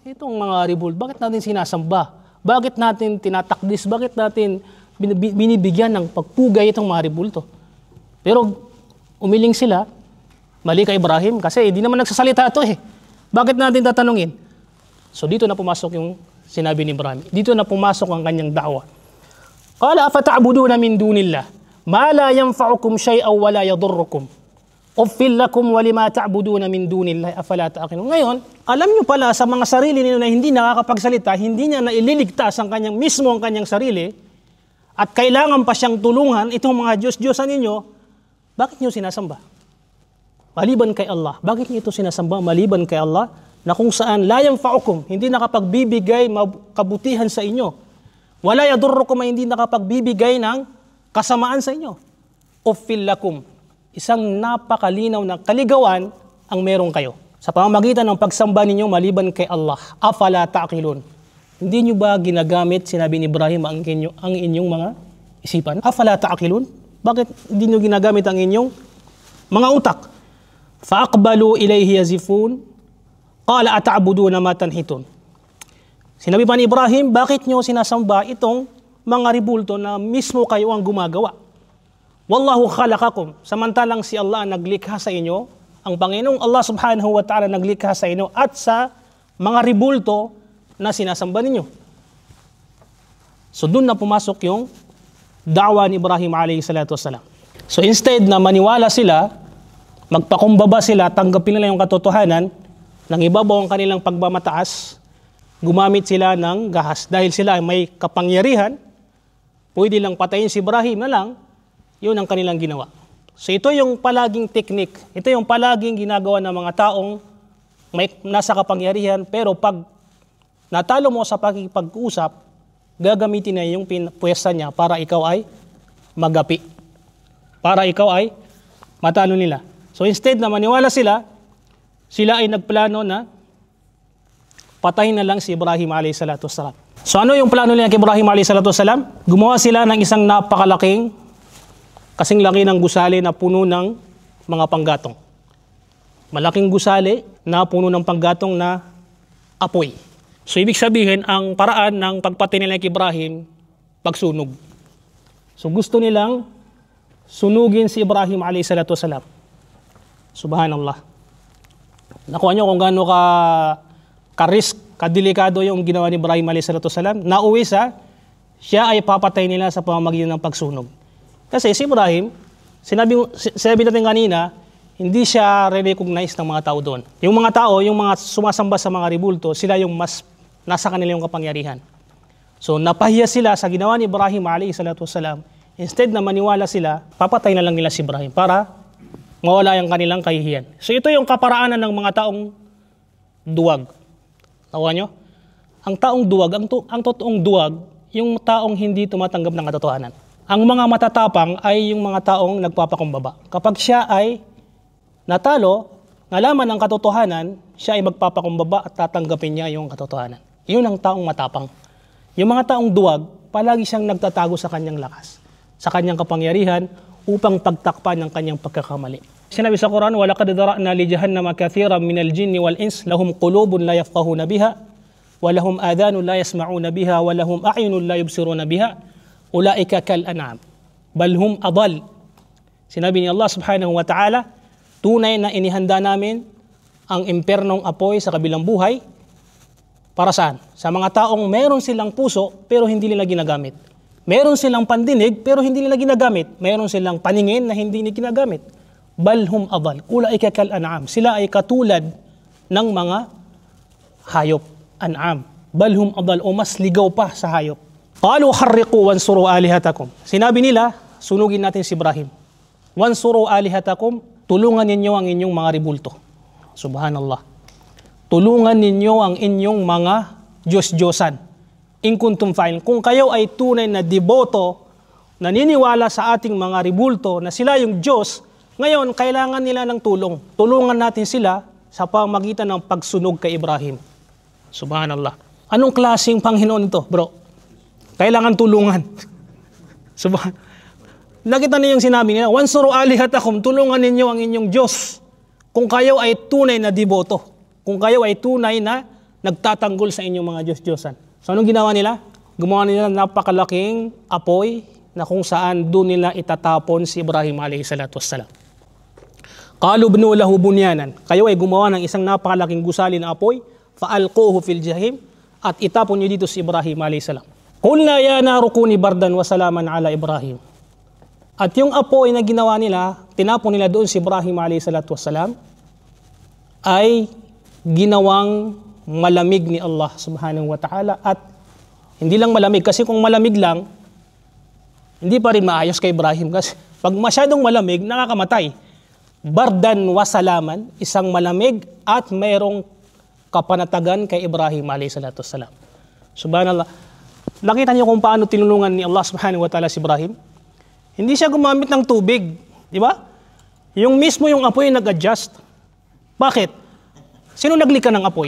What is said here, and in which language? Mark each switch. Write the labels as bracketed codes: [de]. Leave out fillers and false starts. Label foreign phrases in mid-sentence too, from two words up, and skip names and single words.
[tl] Itong mga ribulto, bakit natin sinasamba? Bakit natin tinatakdis? Bakit natin binibigyan ng pagpugay itong mga ribulto? Pero umiling sila, mali ka Ibrahim, kasi hindi naman nagsasalita ito eh. Bakit natin tatanungin? So dito na pumasok yung sinabi ni Ibrahim. Dito na pumasok ang kanyang da'wa. [ar] قال أفتعبدون من دون الله ما لا ينفعكم شيئا ولا يضركم. أف لكم ولما تعبدون من دون الله أفلا تعقلون. [tl] Ngayon, alam niyo pala sa mga sarili niyo na hindi nakakapagsalita, hindi niya na ililigtas ang kanyang sarili at kailangan pa siyang tulungan itong mga Diyos-Diyosan ninyo, bakit niyo sinasamba? Maliban kay Allah. Bakit niyo ito sinasamba? Maliban kay Allah na kung saan [ar] لا ينفعكم, [tl] hindi nakapagbibigay kabutihan sa inyo. [ar] ولا يضركم, [tl] hindi nakapagbibigay ng kasamaan sa inyo. [ar] أف لكم. [tl] isang napakalinaw na kaligawan ang meron kayo sa pamamagitan ng pagsamba ninyo maliban kay Allah. [ar] أفلا تعقلون. [tl] Hindi nyo ba ginagamit, sinabi ni Ibrahim, ang inyong mga isipan? [ar] أفلا تعقلون? [tl] Bakit hindi nyo ginagamit ang inyong mga utak? [ar] فأقبلوا إليه يزفون. قال أتعبدون ما تنحتون. [tl] Sinabi pa ni Ibrahim, bakit nyo sinasamba itong mga ribulto na mismo kayo ang gumagawa? [ar] والله خلقكم. [tl] Samantalang si Allah naglikha sa inyo, ang Panginoong Allah [ar] سبحانه وتعالى [tl] naglikha sa inyo at sa mga ribulto na sinasamba ninyo. So doon na pumasok yung da'wa ni Ibrahim [ar] عليه الصلاة والسلام. [tl] So instead na maniwala sila, magpakumbaba sila, tanggapin nila yung katotohanan, nang ibabaw ang kanilang pagmamataas, gumamit sila ng gahas. Dahil sila ay may kapangyarihan, pwede lang patayin si Ibrahim na lang, yun ang kanilang ginawa. So ito yung palaging teknik, ito yung palaging ginagawa ng mga taong may nasa kapangyarihan, pero pag natalo mo sa pakikipag-usap, gagamitin na yung pwesta niya para ikaw ay magapi. Para ikaw ay matalo nila. So instead na maniwala sila, sila ay nagplano na patayin na lang si Ibrahim [ar] عليه الصلاة والسلام. [tl] So ano yung plano nila kay Ibrahim [ar] عليه الصلاة والسلام? [tl] Gumawa sila ng isang napakalaking, kasing laki ng gusali na puno ng mga panggatong. Malaking gusali na puno ng panggatong na apoy. So ibig sabihin, ang paraan ng pagpatay nila kay Ibrahim, pagsunog. So gusto nilang sunugin si Ibrahim [ar] عليه الصلاة والسلام. [tl] Subhanallah. Nakuha nyo kung gaano ka-risk, kadelikado yung ginawa ni Ibrahim [ar] عليه الصلاة والسلام. [tl] Nauwi siya ay papatay nila sa pamamagitan ng pagsunog. Kasi si Ibrahim, sinabi natin kanina, hindi siya re-recognize ng mga tao doon. Yung mga tao, yung mga sumasamba sa mga ribulto, sila yung mas nasa kanila yung kapangyarihan. So napahiya sila sa ginawa ni Ibrahim [ar] عليه الصلاة والسلام. [tl] Instead na maniwala sila, papatay na lang nila si Ibrahim para mawala yung kanilang kahihiyan. So ito yung kaparaanan ng mga taong duwag. Nakuha nyo? Ang taong duwag, ang totoong duwag, yung taong hindi tumatanggap ng katotohanan. Ang mga matatapang ay yung mga taong nagpapakumbaba. Kapag siya ay natalo, nalaman ng katotohanan, siya ay magpapakumbaba at tatanggapin niya yung katotohanan. Yun ang taong matapang. Yung mga taong duwag, palagi siyang nagtatago sa kanyang lakas, sa kanyang kapangyarihan, upang pagtakpan ng kanyang pagkakamali. Sinabi sa Quran, [ar] وَلَقَدْ ذَرَأْنَا لِجَهَنَّمَ كَثِيرًا مِنَ الْجِنِّ وَالْإِنسِ لَهُمْ قُلُوبٌ لَا يَفْقَهُونَ بِهَا وَلَهُمْ آذَانٌ لَا يَسْمَعُونَ بِهَا وَلَهُمْ أَعْيُنٌ لَا يُبْصِرُونَ بِهَا أُولَئِكَ كَالْأَنْعَامِ بَلْ هُمْ أَضَلُّ. [tl] Sinabi ni Allah [ar] سبحانه وتعالى, [tl] tunay na inihanda namin ang impernong apoy sa kabilang buhay. Para saan? Sa mga taong meron silang puso pero hindi nila ginagamit. Meron silang pandinig pero hindi nila ginagamit. Meron silang paningin na hindi nila ginagamit. [ar] بل هم أضل. أولئك كالأنعام. [tl] Sila ay katulad ng mga hayop. [ar] الأنعام. بل هم أضل [tl] o mas ligaw pa sa hayop. [ar] قالوا حرقوه وانصروا آلهتكم. [tl] Sinabi nila, sunugin natin si Ibrahim. [ar] وانصروا آلهتكم. [tl] Tulungan ninyo ang inyong mga ribulto. Subhanallah. Tulungan ninyo ang inyong mga Diyos-Diyosan. [ar] إن كنتم فاعلين. [tl] Kung kayo ay tunay na deboto, naniniwala sa ating mga ribulto na sila yung Diyos, ngayon kailangan nila ng tulong. Tulungan natin sila sa pamamagitan ng pagsunog kay Ibrahim. Subhanallah. Anong klaseng Panginoon ito, bro? Kailangan tulungan. Nakita niyo yung sinabi nila, [ar] وانصروا آلهتكم, [tl] tulungan ninyo ang inyong Diyos. Kung kayo ay tunay na deboto, kung kayo ay tunay na nagtatanggol sa inyong mga Diyos-Diyosan. So anong ginawa nila? Gumawa nila napakalaking apoy na kung saan doon nila itatapon si Ibrahim [ar] عليه الصلاة والسلام. قالوا ابنوا له بنيانا. [tl] Kayo ay gumawa ng isang napakalaking gusali na apoy, [ar] فألقوه في الجحيم, [tl] at itapon niyo dito si Ibrahim [ar] عليه السلام. قلنا يا نار كوني بردا وسلاما على إبراهيم. [tl] At yung apoy na ginawa nila, tinapon nila doon si Ibrahim [ar] عليه الصلاة والسلام, [tl] ay ginawang malamig ni Allah [ar] سبحانه وتعالى. [tl] At hindi lang malamig, kasi kung malamig lang, hindi pa rin maayos kay Ibrahim. Kasi pag masyadong malamig, nakakamatay. [ar] بردا وسلاما, [tl] isang malamig at mayroong kapanatagan kay Ibrahim [ar] عليه الصلاة والسلام. [tl] Subhanallah. Nakita niyo kung paano tinulungan ni Allah [ar] سبحانه وتعالى [tl] si Ibrahim? Hindi siya gumamit ng tubig. Di ba? Yung mismo yung apoy nag-adjust. Bakit? Sino naglikha ng apoy?